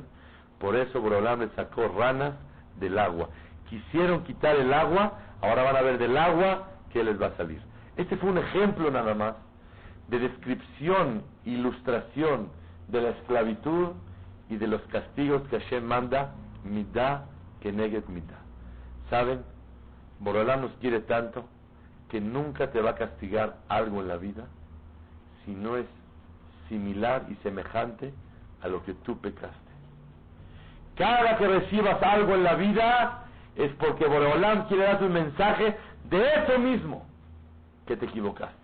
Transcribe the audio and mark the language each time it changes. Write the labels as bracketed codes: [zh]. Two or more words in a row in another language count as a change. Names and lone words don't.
[es] Por eso Boreolam les sacó ranas del agua. Quisieron quitar el agua, ahora van a ver del agua que les va a salir. Este fue un ejemplo nada más de descripción, ilustración de la esclavitud y de los castigos que Hashem manda, [he] מידה כנגד מידה. [es] ¿Saben? Boreolam nos quiere tanto que nunca te va a castigar algo en la vida si no es similar y semejante a lo que tú pecaste. Cada que recibas algo en la vida es porque Boreolam quiere darte un mensaje de eso mismo, que te equivocaste.